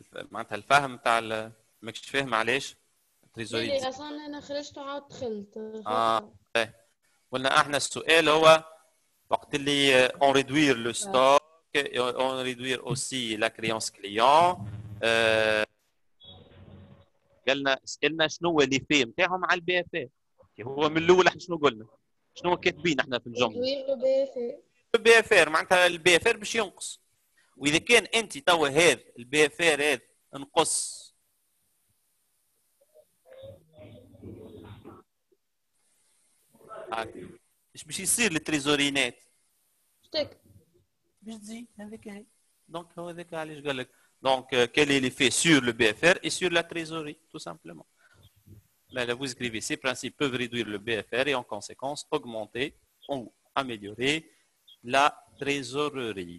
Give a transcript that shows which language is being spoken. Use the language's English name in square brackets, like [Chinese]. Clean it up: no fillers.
[Arabic] معناتها الفهم تاع ماكش فاهم علاش التريزوري. لي اصلا انا خرجت وعاود دخلت. قلنا احنا السؤال هو وقت اللي [French] on réduire le stock et on réduire aussi la créance client. [Arabic] قالنا سالنا شنو هو ليفي نتاعهم على البي اف ار. هو من الاول احنا شنو قلنا؟ شنو كاتبين احنا في الجمله؟ البي اف ار معناتها البي اف ار باش ينقص. واذا كان انت توا هذا البي اف ار هذا نقص ايش باش يصير للتريزورينات؟ شتك باش تزيد هذاك هي. دونك هو هذاك علاش قال لك دونك [French] quel est l'effet sur le BFR et sur la trésorerie tout simplement. Là, vous écrivez ces principes peuvent réduire le BFR et en conséquence augmenter ou améliorer la trésorerie.